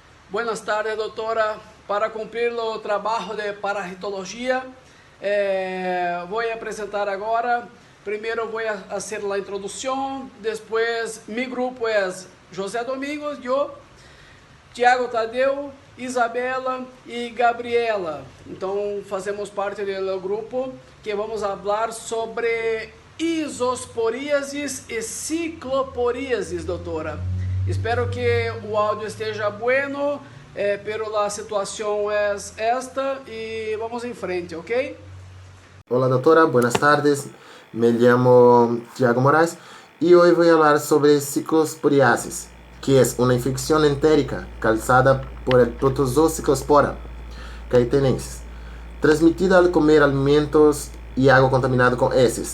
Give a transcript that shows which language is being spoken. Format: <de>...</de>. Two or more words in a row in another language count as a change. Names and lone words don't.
<es>Buenas tardes, doctora.</es> <pt>Para cumprir o trabalho de parasitologia, vou apresentar agora. Primeiro vou fazer a introdução, depois meu grupo é José Domingos, eu, Tiago Tadeu, Isabela e Gabriela. Então fazemos parte do grupo que vamos falar sobre isosporíasis e cicloporíasis, doutora. Espero que o áudio esteja</pt> <es>bueno, pero</es> <pt>a situação é esta e vamos em frente, ok?</pt> <es>Hola doctora, buenas tardes. Me llamo Tiago Moraes y hoy voy a hablar sobre ciclosporiasis, que es una infección entérica causada por el protozoo Cyclospora caetensis, transmitida al comer alimentos y agua contaminada con heces.</es>